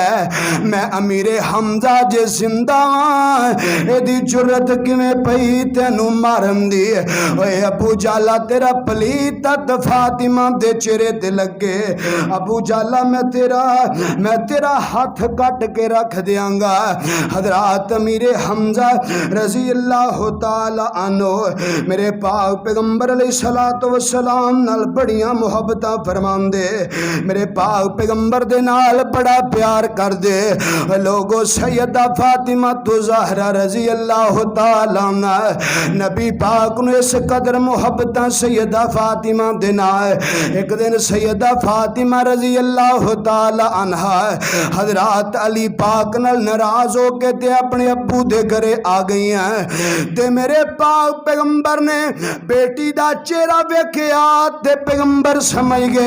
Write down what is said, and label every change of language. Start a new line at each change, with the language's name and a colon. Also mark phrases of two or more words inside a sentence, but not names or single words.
Punjabi: میں امیرِ حمزہ جے زندہ ایدی جرأت کِویں پئی تینوں مارن دی. اوئے ابو جہلا تیرا پلیت تد فاطمہ دے چہرے تے لگے. ابو جہلا میں تیرا ہاتھ کٹ کے رکھ دینگا. حضرات امیرِ حمزہ
Arabic: رضي الله تعالى عنه
Punjabi: میرے پاک پیغمبر
Arabic: عليه الصلاة والسلام
Punjabi: نال بڑیاں محبتاں فرماندے، میرے پاک پیغمبر دے نال بڑا پیار کر دے. لوگو سیدہ فاطمہ تُ زہرا
Arabic: رضي الله تعالى
Punjabi: نبی پاک نوں اس قدر محبتاں سیدہ فاطمہ دے نال ایک دن سیدہ فاطمہ दे नाल एक दिन सैयदा फातिमा
Arabic: رضي الله تعالى عنها
Punjabi: حضرات علی پاک نال ناراض ہو کے تے اپنے ابو ابو دے گھرے آ گئی ہیں تے میرے پاک پیغمبر نے بیٹی دا چہرہ ویکھیا تے پیغمبر سمجھ گئے.